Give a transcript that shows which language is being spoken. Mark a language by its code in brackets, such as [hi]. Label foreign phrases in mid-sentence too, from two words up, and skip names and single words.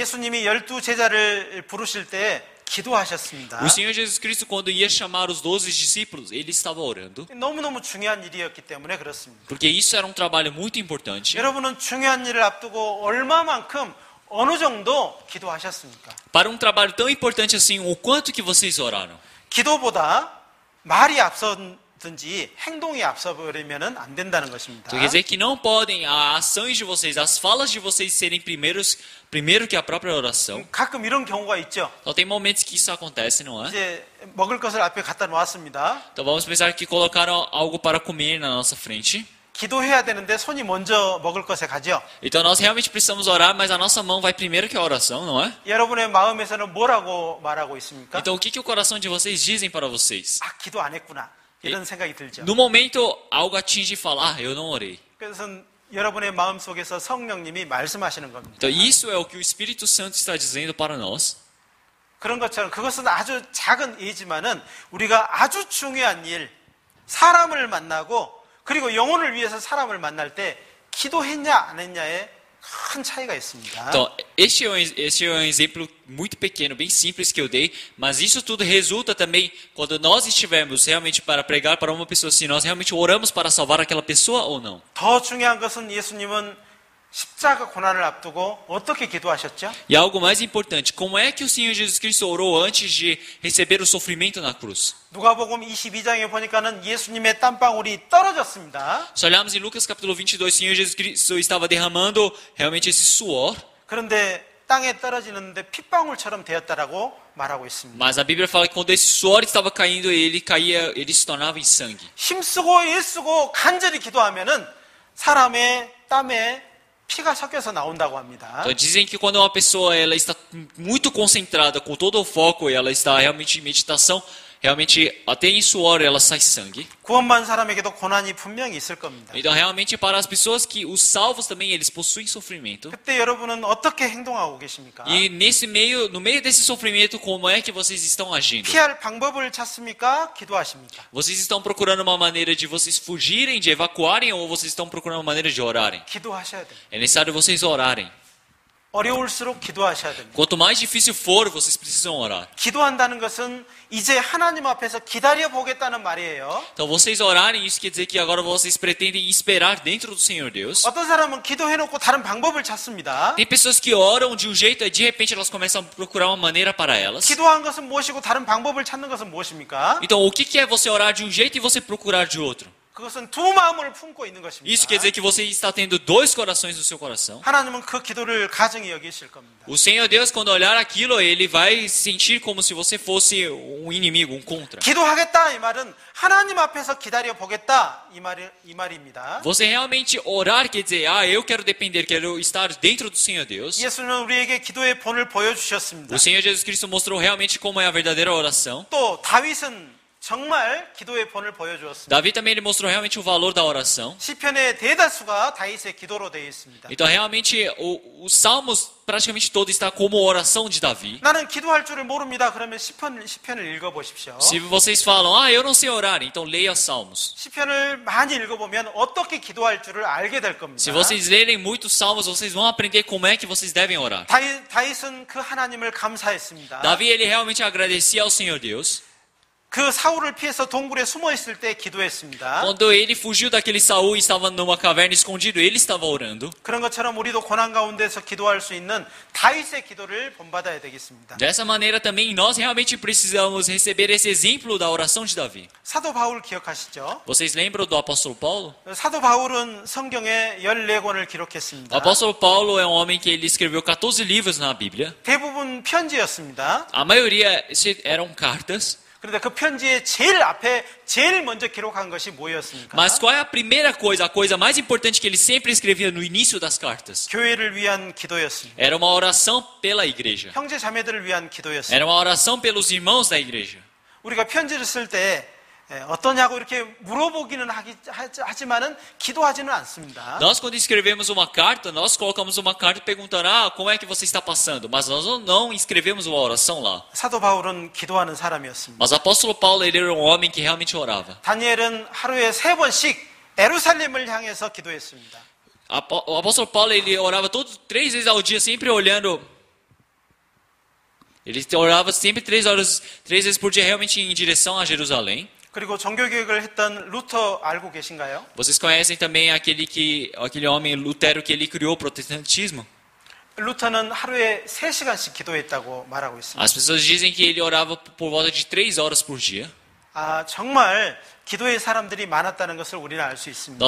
[ko] 예수님이 12 제자를 부르실 때 기도하셨습니다. [pt] O Senhor Jesus Cristo, quando ia chamar os 12 discípulos, ele estava orando. [ko] 너무너무 중요한 일이었기 때문에 그렇습니다. [pt] Porque isso era um trabalho muito importante. [ko] 여러분은 중요한 일을 앞두고 얼마만큼 어느 정도 기도하셨습니까? [pt] Para um trabalho tão importante assim, o quanto que vocês oraram? [ko] 기도보다 말이 앞서든지 행동이 앞서버리면 안 된다는 것입니다. [pt] Então, quer dizer que não podem as ações de vocês, as falas de vocês serem primeiro que a própria oração. [ko] 가끔 이런 경우가 있죠. [pt] Então tem momentos que isso acontece, não é? [ko] 이제 먹을 것을 앞에 갖다 놓았습니다. [pt] Então vamos pensar que colocaram algo para comer na nossa frente. [ko] 기도해야 되는데 손이 먼저 먹을 것에 가죠. [pt] Então nós realmente precisamos orar, mas a nossa mão vai primeiro que a oração, não é? [ko] 여러분의 마음에서는 뭐라고 말하고 있습니까? [pt] Então o que o coração de vocês dizem para vocês? [ko] 아, 기도 안 했구나. 이런 생각이 들죠. [pt] No momento, algo atinge e fala, eu não orei. [ko] 그래서 여러분의 마음 속에서 성령님이 말씀하시는 겁니다. [pt] Então isso é o que o Espírito Santo está dizendo para nós. [ko] 그런 것처럼 그것은 아주 작은 예지만은 우리가 아주 중요한 일, 사람을 만나고 그리고 영혼을 위해서 사람을 만날 때 기도했냐 안 했냐에 큰 차이가 있습니다. [pt] Então, este é um exemplo muito pequeno, bem simples que eu dei, mas isso tudo resulta também quando nós estivermos realmente para pregar para uma pessoa, se nós realmente oramos para salvar aquela pessoa ou não. [ko] 더 중요한 것은 예수님은 십자가 고난을 앞두고 어떻게 기도하셨죠? [pt] E algo mais importante, como é que o Senhor Jesus Cristo orou antes de receber o sofrimento na cruz? [ko] 누가복음 22장에 보니까는 예수님의 땀방울이 떨어졌습니다. [pt] Se olharmos em Lucas capítulo 22, o Senhor Jesus Cristo estava derramando realmente esse suor, [ko] 그런데 땅에 떨어지는데 핏방울처럼 되었다라고 말하고 있습니다. [pt] mas a Bíblia fala que quando esse suor estava caindo, ele se tornava em sangue. [ko] 힘쓰고 애쓰고 간절히 기도하면은 사람의 땀에 피가 섞여서 나온다고 합니다. [pt] Então dizem que quando uma pessoa ela está muito concentrada, com todo o foco, e ela está realmente em meditação, realmente até em suor ela sai sangue. [ko] 구원받은 사람에게도 고난이 분명히 있을 겁니다. [pt] Então realmente para as pessoas que os salvos também eles possuem sofrimento. [ko] 그때 여러분은 어떻게 행동하고 계십니까? [pt] E no meio desse sofrimento, como é que vocês estão agindo? [ko] 피할 방법을 찾습니까? 기도하십니까? [pt] Vocês estão procurando uma maneira de vocês fugirem, de evacuarem, ou vocês estão procurando uma maneira de orarem? [ko] 기도하셔야 돼요. [pt] É necessário vocês orarem. [ko] 어려울수록 기도하셔야 됩니다. [pt] Quanto mais difícil for, vocês precisam orar. [ko] 기도한다는 것은 이제 하나님 앞에서 기다려 보겠다는 말이에요. [pt] Então vocês orarem, isso quer dizer que agora vocês pretendem esperar dentro do Senhor Deus. [ko] 어떤 사람은 기도해놓고 다른 방법을 찾습니다. [pt] Tem pessoas que oram de um jeito e de repente elas começam a procurar uma maneira para elas. [ko] 기도한 것은 무엇이고 다른 방법을 찾는 것은 무엇입니까? [pt] Então o que é você orar de um jeito e você procurar de outro? [ko] 그것은 두 마음을 품고 있는 것입니다. [pt] Isso quer dizer que você está tendo dois corações no seu coração. [ko] 하나님은 그 기도를 가증히 여기실 겁니다. [pt] O Senhor Deus, quando olhar aquilo, ele vai sentir como se você fosse um inimigo, um contra. [ko] 기도하겠다 이 말은 하나님 앞에서 기다려 보겠다 이 말입니다. [pt] Você realmente orar quer dizer, eu quero depender, quero estar dentro do Senhor Deus. [ko] 예수는 우리에게 기도의 본을 보여주셨습니다. [pt] O Senhor Jesus Cristo mostrou realmente como é a verdadeira oração. [ko] 또 다윗은 정말 기도의 본을 보여주었습니다. [pt] Davi também ele mostrou realmente o valor da oração. [ko] 시편의 대다수가 다윗의 기도로 되어 있습니다. [pt] Então realmente os salmos praticamente todo está como oração de Davi. [ko] 나는 기도할 줄을 모릅니다. 그러면 시편을 읽어보십시오. [pt] Se vocês falam, eu não sei orar, então leia salmos. [ko] 시편을 많이 읽어보면 어떻게 기도할 줄을 알게 될 겁니다. [pt] Se vocês lerem muitos salmos, vocês vão aprender como é que vocês devem orar. [ko] 다윗은 그 하나님을 감사했습니다. [pt] Davi ele realmente agradecia ao Senhor Deus. [ko] 그 사울을 피해서 동굴에 숨어 있을 때 기도했습니다. [pt] Quando ele fugiu daquele Saul e estava numa caverna escondido, ele estava orando. [ko] 그런 것처럼 우리도 고난 가운데서 기도할 수 있는 다윗의 기도를 본받아야 되겠습니다. [pt] Dessa maneira também nós realmente precisamos receber esse exemplo da oração de Davi. [ko] 사도 바울 기억하시죠? [pt] Vocês lembram do apóstolo Paulo? [ko] 사도 바울은 성경에 14권을 [pt] O [ko] 기록했습니다. [pt] apóstolo Paulo é um homem que ele escreveu 14 livros na Bíblia. [ko] 대부분 편지였습니다. [pt] A maioria eram cartas. [ko] 그런데 그 편지의 제일 먼저 기록한 것이 뭐였습니까? [pt] Mas qual é a primeira coisa, a coisa mais importante que ele sempre escrevia no início das cartas? [ko] 교회를 위한 기도였습니다. [pt] Era uma oração pela igreja. [ko] 형제 자매들을 위한 기도였습니다. [pt] Era uma oração pelos irmãos da igreja. [ko] 우리가 편지를 쓸 때 어떠냐고 이렇게 물어보기는 하지만은 기도하지는 않습니다. [pt] Nós quando escrevemos uma carta, nós colocamos uma carta perguntando, como é que você está passando? Mas nós não escrevemos uma oração lá. [ko] 사도 바울은 기도하는 사람이었습니다. [pt] Mas o apóstolo Paulo, ele era um homem que realmente orava. [ko] 다니엘은 하루에 3번씩 에루살렘을 향해서 기도했습니다. [pt] O apóstolo Paulo, ele orava 3 vezes ao dia, sempre olhando. Ele orava sempre 3 vezes por dia, realmente em direção a Jerusalém. [ko] 그리고 종교개혁을 했던 루터 알고 계신가요? [pt] Vocês conhecem também aquele homem Lutero que ele criou o protestantismo? [ko] 루터는 하루에 3시간씩 기도했다고 말하고 있습니다. [pt] As pessoas dizem que ele orava por volta de 3 horas por dia. [ko] 정말 기도의 사람들이 많았다는 것을 우리는 알 수 있습니다.